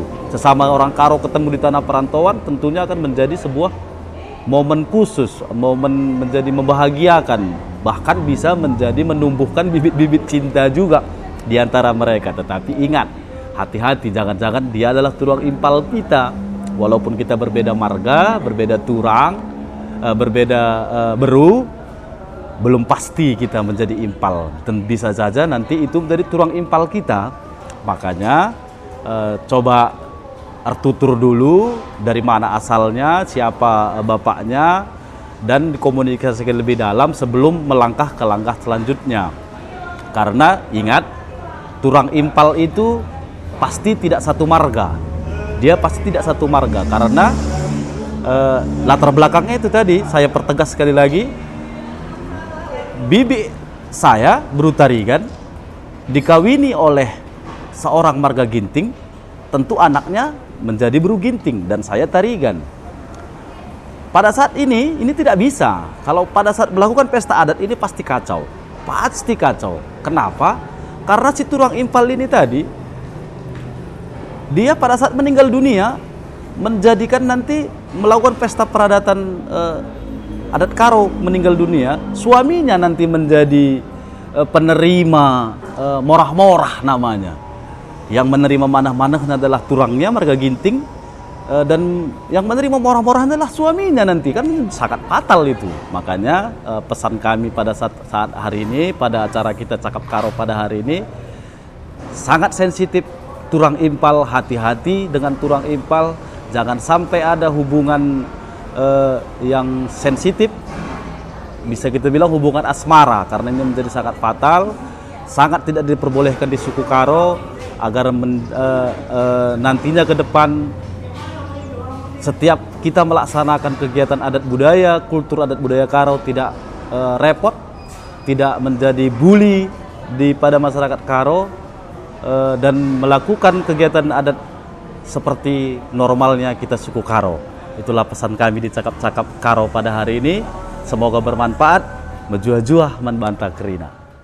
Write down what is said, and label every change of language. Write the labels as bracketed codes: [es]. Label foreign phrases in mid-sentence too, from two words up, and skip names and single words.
[id] Sesama orang Karo ketemu di tanah perantauan tentunya akan menjadi sebuah momen khusus, momen menjadi membahagiakan, bahkan bisa menjadi menumbuhkan bibit-bibit cinta juga di antara mereka. Tetapi ingat, hati-hati, jangan-jangan dia adalah [btx] turang impal [id] kita. Walaupun kita berbeda marga, berbeda turang, berbeda beru, belum pasti kita menjadi impal. Dan bisa saja nanti itu menjadi [btx] turang impal [id] kita. Makanya coba tutur dulu dari mana asalnya, siapa bapaknya, dan dikomunikasikan lebih dalam sebelum melangkah ke langkah selanjutnya. Karena ingat, [btx] turang impal [id] itu pasti tidak satu marga. Dia pasti tidak satu marga karena latar belakangnya itu tadi saya pertegas sekali lagi. Bibi saya Buru Tarigan dikawini oleh seorang marga Ginting, tentu anaknya menjadi Buru Ginting dan saya Tarigan. Pada saat ini tidak bisa. Kalau pada saat melakukan pesta adat ini pasti kacau. Pasti kacau. Kenapa? Karena si [btx] turang impal [id] ini tadi, dia pada saat meninggal dunia menjadikan nanti melakukan pesta peradatan adat Karo meninggal dunia, suaminya nanti menjadi penerima morah-morah namanya. Yang menerima manah-manah adalah turangnya marga Ginting, dan yang menerima morah-morah adalah suaminya nanti, kan sangat fatal itu. Makanya pesan kami pada saat hari ini, pada acara kita Cakap Karo pada hari ini, sangat sensitif [btx] turang impal, [id] hati-hati dengan [btx] turang impal, [id] jangan sampai ada hubungan yang sensitif, bisa kita bilang hubungan asmara, karena ini menjadi sangat fatal, sangat tidak diperbolehkan di suku Karo, agar nantinya ke depan setiap kita melaksanakan kegiatan adat budaya, kultur adat budaya Karo tidak repot, tidak menjadi bully pada masyarakat Karo, dan melakukan kegiatan adat seperti normalnya kita suku Karo. Itulah pesan kami di Cakap-Cakap Karo pada hari ini. Semoga bermanfaat. [btx] Menjuah-juah man banta kerina.